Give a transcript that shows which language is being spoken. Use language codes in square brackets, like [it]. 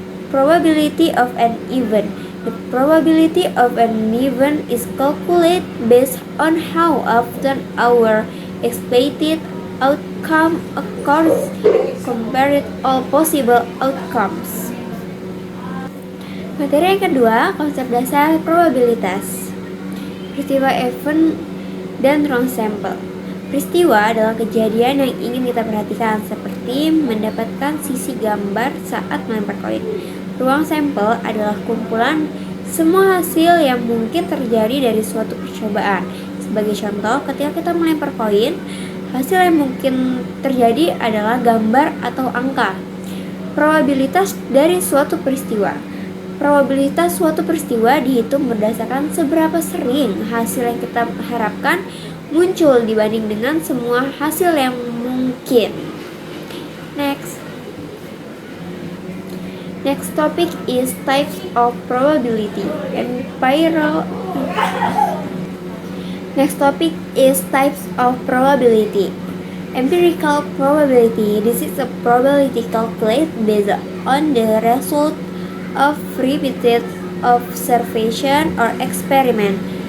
[en] Probability of an event. The probability of an event is calculated based on how often our expected outcome occurs compared to all possible outcomes. [id] Materi yang kedua, konsep dasar probabilitas. Peristiwa, event, dan ruang sampel. Peristiwa adalah kejadian yang ingin kita perhatikan, seperti mendapatkan sisi gambar saat melempar koin. Ruang sampel adalah kumpulan semua hasil yang mungkin terjadi dari suatu percobaan. Sebagai contoh, ketika kita melempar koin, hasil yang mungkin terjadi adalah gambar atau angka. Probabilitas dari suatu peristiwa. Probabilitas suatu peristiwa dihitung berdasarkan seberapa sering hasil yang kita harapkan muncul dibanding dengan semua hasil yang mungkin. [en] Next topic is types of probability. Empirical probability. This is a probability calculated based on the result of repeated observation or experiment.